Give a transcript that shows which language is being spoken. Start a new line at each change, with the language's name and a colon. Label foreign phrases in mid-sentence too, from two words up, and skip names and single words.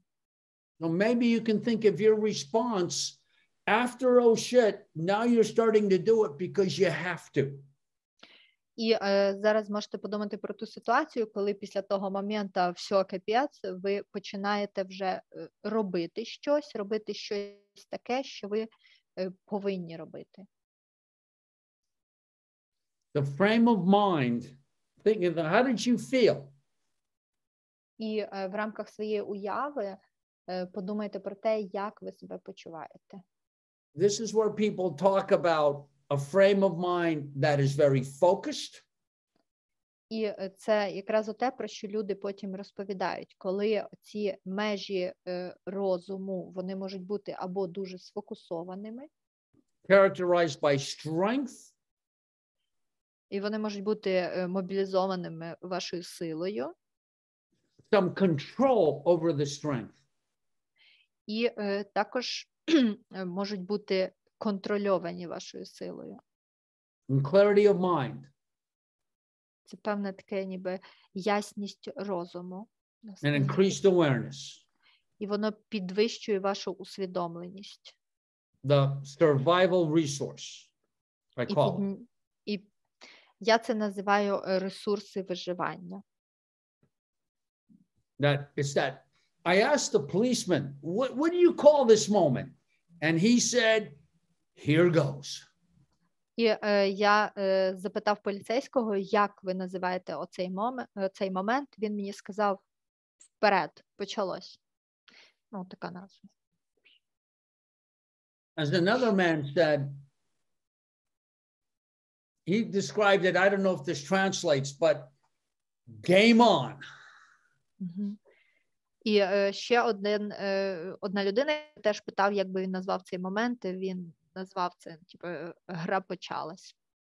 English: So maybe you can think of your response after oh shit, now you're starting to do it because you have to.
Ukrainian: І зараз можете подумати про ту ситуацію, коли після того моменту все, капець, ви починаєте вже робити щось таке, що ви повинні робити.
English: The frame of mind, thinking, how did you feel?
Ukrainian: І в рамках своєї уяви подумайте про те, як ви себе почуваєте.
English: This is where people talk about a frame of mind that is very focused.
Ukrainian: І це якраз те, про що люди потім розповідають, коли ці межі розуму, вони можуть бути або дуже сфокусованими,
English: characterized by strength,
Ukrainian: і вони можуть бути мобілізованими вашою силою,
English: some control over the strength.
Ukrainian: І також можуть бути контрольовані вашою силою.
English: And clarity of mind.
Ukrainian: Це певне таке ніби ясність розуму.
English: And increased awareness.
Ukrainian: І воно підвищує вашу усвідомленість.
English: The survival resource, I call it.
Ukrainian: І я це називаю ресурси виживання.
English: I asked the policeman, what do you call this moment? And he said, here goes.
Ukrainian: І я запитав поліцейського, як ви називаєте оцей момент. Він мені сказав, вперед, почалось. Ну, така назва.
English: As another man said, he described it, I don't know if this translates, but game on.
Ukrainian: І ще одна людина теж питав, як би він назвав цей момент. Він назвав це, типу, гра почалась.